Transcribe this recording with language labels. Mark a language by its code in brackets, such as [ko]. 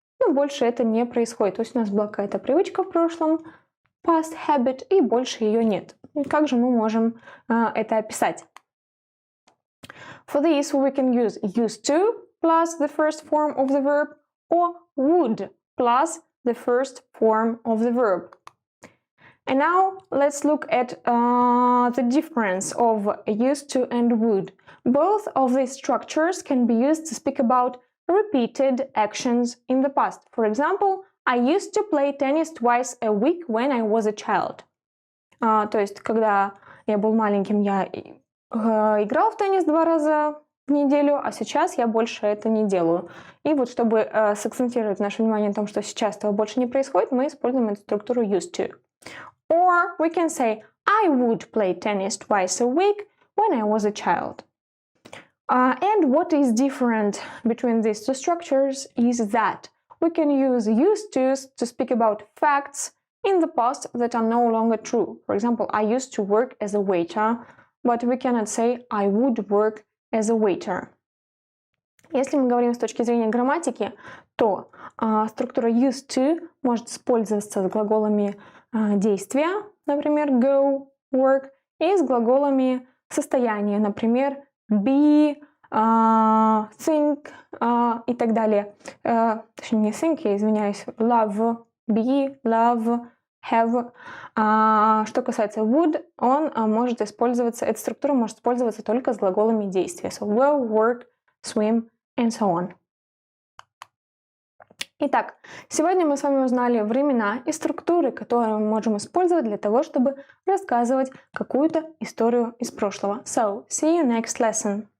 [ru] но больше это не происходит. То есть у нас была какая-то привычка в прошлом, [en] past habit, [ru] и больше ее нет. Как же мы можем это описать? [en] For this we can use used to plus the first form of the verb or would plus the first form of the verb. And now let's look at the difference of used to and would. Both of these structures can be used to speak about repeated actions in the past. For example, I used to play tennis twice a week when I was a child. [ru] То есть, когда я был маленьким, я играл в теннис 2 раза в неделю, а сейчас я больше это не делаю. И вот чтобы сакцентировать наше внимание на том, что сейчас этого больше не происходит, мы используем эту структуру used to. [en] Or we can say, I would play tennis twice a week when I was a child. And what is different between these two structures is that we can use used to speak about facts in the past that are no longer true. For example, I used to work as a waiter, but we cannot say I would work as a waiter. [ru] Если мы говорим с точки зрения грамматики, то структура used to может использоваться с глаголами действия, например, go, work, и с глаголами состояния, например, be, think и так далее. Точнее, не think, я извиняюсь, love, be, love, have. Что касается would, он может использоваться, эта структура может использоваться только с глаголами действия. [en] So go, work, swim and so on. [ru] Итак, сегодня мы с вами узнали времена и структуры, которые мы можем использовать для того, чтобы рассказывать какую-то историю из прошлого. [en] So, see you next lesson.